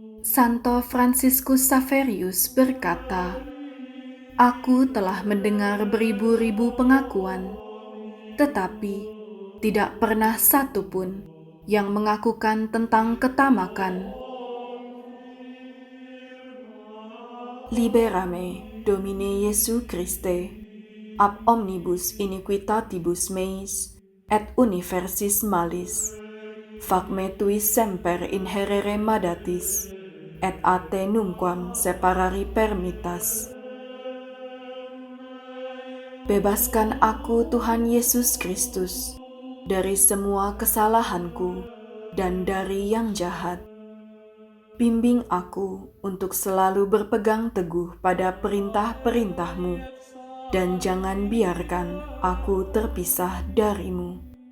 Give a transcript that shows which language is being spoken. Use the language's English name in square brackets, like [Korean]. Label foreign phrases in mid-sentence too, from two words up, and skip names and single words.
[Indonesian] Santo Fransiskus Xaverius berkata, "Aku telah mendengar beribu-ribu pengakuan, tetapi tidak pernah satu pun yang mengakukan tentang ketamakan." [Latin] Liberame, Domine Jesu Christe, ab omnibus iniquitatibus meis, et universis malis. Facme tuis semper inherere madatis, et a te numquam separari permittas. [Indonesian] Bebaskan aku, Tuhan Yesus Kristus, dari semua kesalahanku dan dari yang jahat. Bimbing aku untuk selalu berpegang teguh pada perintah-perintah-Mu, dan jangan biarkan aku terpisah dari-Mu.